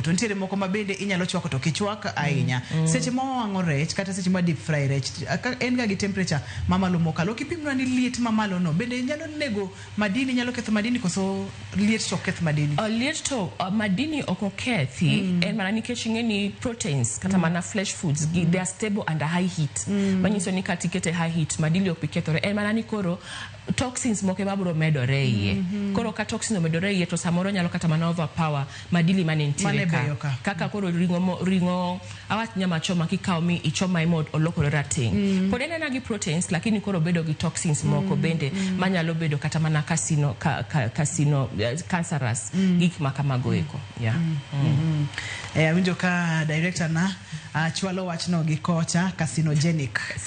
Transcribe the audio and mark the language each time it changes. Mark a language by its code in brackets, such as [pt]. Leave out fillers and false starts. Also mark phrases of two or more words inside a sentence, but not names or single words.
[luo] To nitiere moko ma bende inyalo chwako to kichwak ahinya. Seche ma wang'o rech kata seche ma [en] deep fry [luo] rech en ga gi temperature mamalo mokalo. Kipimno ni liet mamalo no bende nyalo nego madini, nyalo ketho madini koso liet to keth madini. Liet to madini oko kethi en mana nikech ng'eni proteins kata mana [en] flesh foods they are stable under high heat. [luo] Manyiso ni katikete [en] high heat [luo] madini ok pikethore. En mana ni koro toxins moke mabro medore iye. Koro ka toxin medore iye to samoro nyalo kata mana overpower madili manentiere ka. Kaka koro ringo awach nyama choma kikao mi ichoma imod olokore rating. Pod en gi proteins lakini koro bedo gi toxins moko bende manyalo bedo kata mana cancerous gik makamago eko. Winjo ka director na chwalo wachno gi kocha carcinogenic.